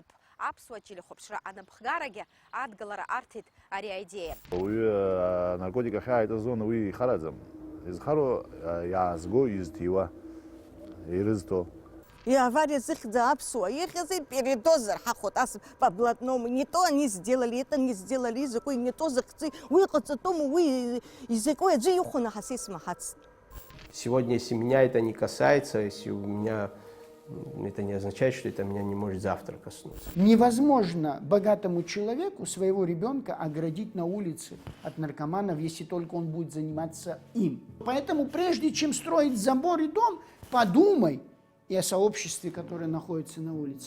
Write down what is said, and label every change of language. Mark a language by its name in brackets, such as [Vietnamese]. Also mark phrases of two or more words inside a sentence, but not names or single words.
[Abkhazian] Аԥсуа телехәаԥшра анапхгарагьы адгалара арҭеит ари аидеиа. Уаҩы наркотик ахьааиҵазон уи ихараӡам. Изхароу иаазго, изҭиуа, ирызҭо. И авария зыхьӡа аԥсуа ихьызи передозер ҳахәот ас [Russian] по блатному. Не то они сделали, это не сделали, [Abkhazian] изакәи [Russian] не то [Abkhazian] захьӡи, уи ҟаҵатәума, уи изакәи аӡәы ихәаны ҳас исмаҳацт. [Russian] Сегодня, если меня это не касается, если у меня это не означает, что это меня не может завтра коснуться. Невозможно богатому человеку своего ребенка оградить на улице от наркоманов, если только он будет заниматься им. Поэтому прежде чем строить забор и дом, подумай и о сообществе, которое находится на улице.